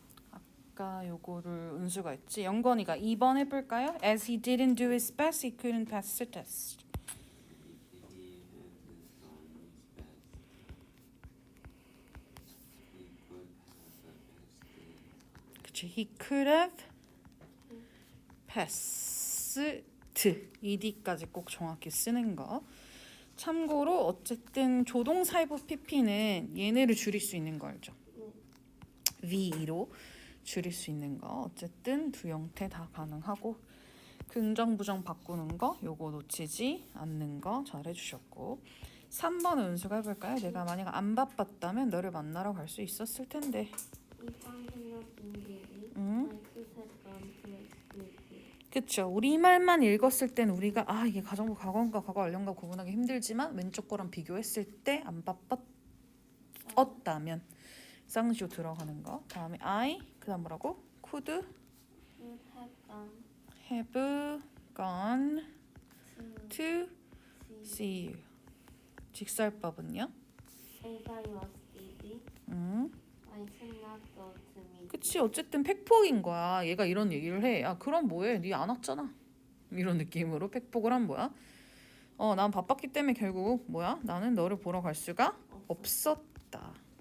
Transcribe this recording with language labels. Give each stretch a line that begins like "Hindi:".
Korean: 아까 요거를 은수가 했지. 영건이가 2번 해볼까요?
English: As he didn't do his best, he couldn't pass the test.
Korean: 그치,
English: he could have passed ed
Korean: 까지 꼭 정확히 쓰는 거. 참고로 어쨌든 조동사이브 PP는 얘네를 줄일 수 있는 거 알죠? VE로 줄일 수 있는 거. 어쨌든 두 형태 다 가능하고 긍정 부정 바꾸는 거 요거 놓치지 않는 거 잘 해주셨고 3번 은수가 해볼까요? 내가 만약 안 바빴다면 너를 만나러 갈 수 있었을 텐데.
English: If I had not been busy,
Korean: 응?
English: I could have gone to activity.
Korean: 그쵸. 우리말만 읽었을 땐 우리가 이게 가정부 과거인가 과거 완료인가 구분하기 힘들지만 왼쪽 거랑 비교했을 때 안 바빴다면 쌍시오 들어가는 거. 다음에 I 그다음 뭐라고?
English: could Would have have gone gone to to see. see you.
Korean: 직설법은요?
English: If I was busy, I could not go to meet.
Korean: 그치. 어쨌든 팩폭인 거야. 얘가 이런 얘기를 해. 그럼 뭐해? 네 안 왔잖아. 이런 느낌으로 팩폭을 한 뭐야? 난 바빴기 때문에 결국 뭐야? 나는 너를 보러 갈 수가 없었다.